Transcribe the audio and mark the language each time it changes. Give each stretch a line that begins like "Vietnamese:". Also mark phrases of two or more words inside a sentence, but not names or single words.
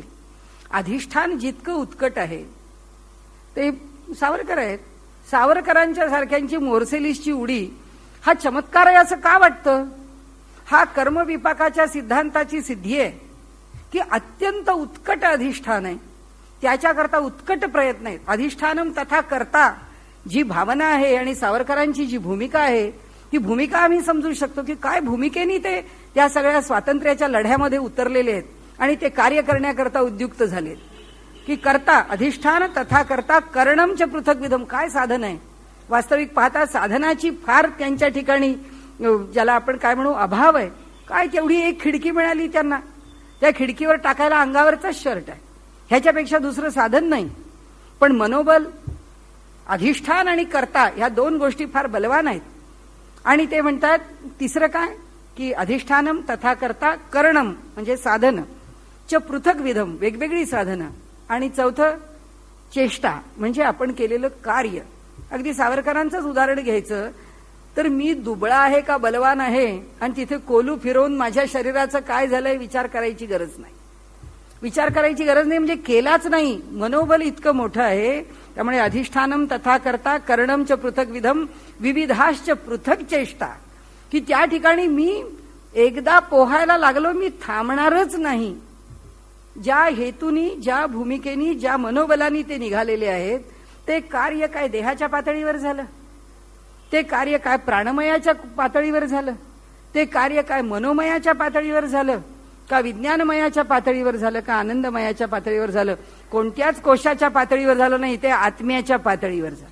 Marathi: अधिष्ठान जितकं उत्कट आहे ते सावरकर आहेत. सावरकरांच्या सारख्यांची मोर्सेलिसची उडी हा चमत्कार आहे असं का वाटतं? हा कर्मविपाकाच्या सिद्धांताची सिद्धी आहे की अत्यंत उत्कट अधिष्ठान आहे, त्याच्याकरता उत्कट प्रयत्न आहेत.
Sanskrit: अधिष्ठानम तथा कर्ता
Marathi: जी भावना आहे आणि सावरकरांची जी भूमिका आहे ती भूमिका आम्ही समजू शकतो की काय भूमिकेने ते त्या सगळ्या स्वातंत्र्याच्या लढ्यामध्ये उतरलेले आहेत आणि ते कार्य करण्याकरता उद्युक्त झालेत.
Sanskrit: की कर्ता अधिष्ठान तथा कर्ता करणमच पृथक विधम.
Marathi: काय साधन आहे? वास्तविक पाहता साधनाची फार त्यांच्या ठिकाणी ज्याला आपण काय म्हणू अभाव आहे. काय तेवढी एक खिडकी मिळाली त्यांना, त्या खिडकीवर टाकायला अंगावरचाच शर्ट आहे, ह्याच्यापेक्षा दुसरं साधन नाही. पण मनोबल, अधिष्ठान आणि कर्ता ह्या 2 गोष्टी फार बलवान आहेत. आणि ते म्हणतात तिसरं काय की
Sanskrit: अधिष्ठानम तथा कर्ता करणम
Marathi: म्हणजे साधन
Sanskrit: च पृथक विधम
Marathi: वेगवेगळी साधनं. आणि चौथं चेष्टा म्हणजे आपण केलेलं कार्य. अगदी सावरकरांचंच उदाहरण घ्यायचं तर मी दुबळा आहे का बलवान आहे आणि तिथे कोलू फिरवून माझ्या शरीराचं काय झालंय विचार करायची गरज नाही. विचार करायची गरज नाही म्हणजे केलाच नाही. मनोबल इतकं मोठं आहे. त्यामुळे
Sanskrit: अधिष्ठानम तथा कर्ता करणमच पृथक विधम विविधाश्च पृथक चेष्टा
Marathi: की त्या ठिकाणी मी एकदा पोहायला लागलो मी थांबणारच नाही. ज्या हेतूनी, ज्या भूमिकेनी, ज्या मनोबलानी ते निघालेले आहेत ते कार्य काय देहाच्या पातळीवर झालं. ते कार्य काय प्राणमयाच्या पातळीवर झालं, ते कार्य काय मनोमयाच्या पातळीवर झालं, का विज्ञानमयाच्या पातळीवर झालं, का आनंदमयाच्या पातळीवर झालं, कोणत्याच कोशाच्या पातळीवर झालं नाही, ते आत्म्याच्या पातळीवर झालं.